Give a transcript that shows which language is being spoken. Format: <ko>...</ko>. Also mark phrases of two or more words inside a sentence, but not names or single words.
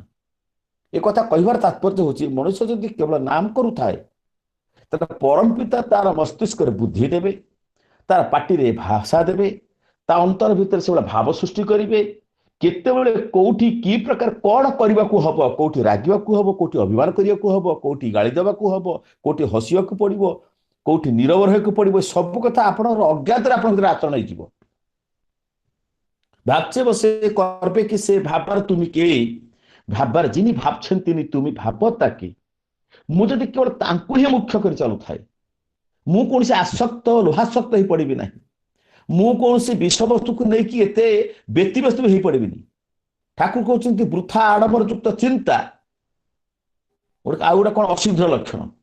<or>ଏ କଥା କହିବାର ତାତ୍ପର୍ଯ୍ୟ ହଉଛି ମଣିଷ ଯଦି କେବଳ ନାମ କରୁଥାଏ ତାର ପରମ ପିତା ତାର ମସ୍ତିଷ୍କରେ ବୁଦ୍ଧି ଦେବେ, ତାର ପାଟିରେ ଭାଷା ଦେବେ, ତା ଅନ୍ତର ଭିତରେ ସେଭଳିଆ ଭାବ ସୃଷ୍ଟି କରିବେ। କେତେବେଳେ କୋଉଠି କି ପ୍ରକାର କଣ କରିବାକୁ ହବ, କୋଉଠି ରାଗିବାକୁ ହବ, କୋଉଠି ଅଭିମାନ କରିବାକୁ ହବ, କୋଉଠି ଗାଳି ଦେବାକୁ ହବ, କୋଉଠି ହସିବାକୁ ପଡିବ, କୋଉଠି ନୀରବ ରହିବାକୁ ପଡିବ, ସବୁ କଥା ଆପଣଙ୍କର ଅଜ୍ଞାତରେ ଆପଣଙ୍କର ଆଚରଣ ହେଇଯିବ।</or> <bn>ଭାবছে বসে করবে কি সে ভাবার তুমি কে, ভাববার যিনি ভাবছেন তিনি তুমি ভাব তাকে।</bn> <or>ମୁଁ ଯଦି କେବଳ ତାଙ୍କୁ ହିଁ ମୁଖ୍ୟ କରି ଚାଲୁଥାଏ, ମୁଁ କୌଣସି ଆସକ୍ତ ଲୋହାସକ୍ତ ହେଇ ପଡିବି ନାହିଁ, ମୁଁ କୌଣସି ବିଷୟବସ୍ତୁକୁ ନେଇକି ଏତେ ବ୍ୟତିବ୍ୟସ୍ତ ବି ହେଇପଡିବିନି। ଠାକୁର କହୁଛନ୍ତି ବୃଥା ଆଡମ୍ବର ଯୁକ୍ତ ଚିନ୍ତା ଆଉ ଗୋଟେ କଣ ଅସିଦ୍ଧ ଲକ୍ଷଣ।</or>